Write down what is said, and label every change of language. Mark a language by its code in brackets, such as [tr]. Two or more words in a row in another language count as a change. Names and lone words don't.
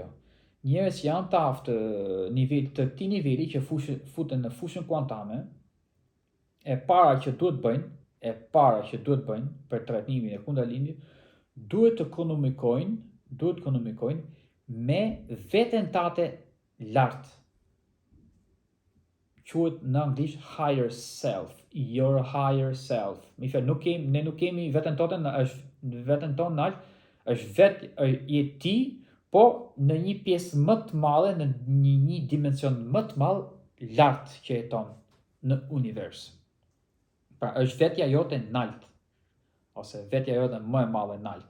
[sq] Njerëz që janë të aftë të këtij niveli që futen në fushën kuantame, e para që duhet bëjnë për trajnimin e kundalinit, duhet të komunikojnë me veten tate lart. Quhet në anglisht [en] higher self, your higher self. [sq] Ne nuk kemi veten tonë, është veten tonë lart, është je ti, po në një pjesë më të madhe, në një dimension më të madh lart që jeton në univers. Pra është vetja jote nalt, ose vetja jote më e madhe nalt.